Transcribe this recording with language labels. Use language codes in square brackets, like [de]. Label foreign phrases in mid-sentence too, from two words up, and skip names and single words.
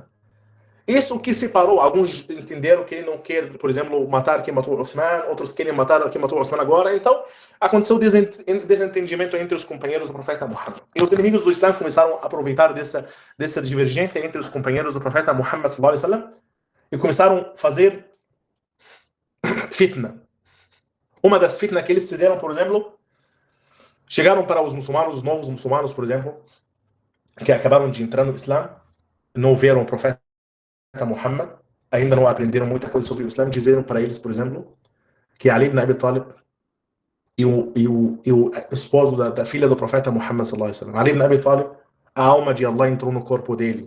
[pt] Isso que separou, alguns entenderam que ele não quer, por exemplo, matar quem matou o Osman, outros querem matar quem matou o Osman agora. Então, aconteceu desentendimento entre os companheiros do profeta Muhammad. E os inimigos do Islã começaram a aproveitar dessa divergência entre os companheiros do profeta Muhammad [ar] صلى الله عليه وسلم [pt] e começaram a fazer fitna. Uma das fitnas que eles fizeram, por exemplo, chegaram para os muçulmanos, os novos muçulmanos, por exemplo, que acabaram de entrar no Islã, não viram o profeta Muhammad, ainda não aprenderam muita coisa sobre o Islã, disseram para eles, por exemplo, que Ali ibn Abi Talib e o esposo da filha do profeta Muhammad [ar] صلى الله عليه وسلم, [pt] Ali ibn Abi Talib, a alma de Allah entrou no corpo dele.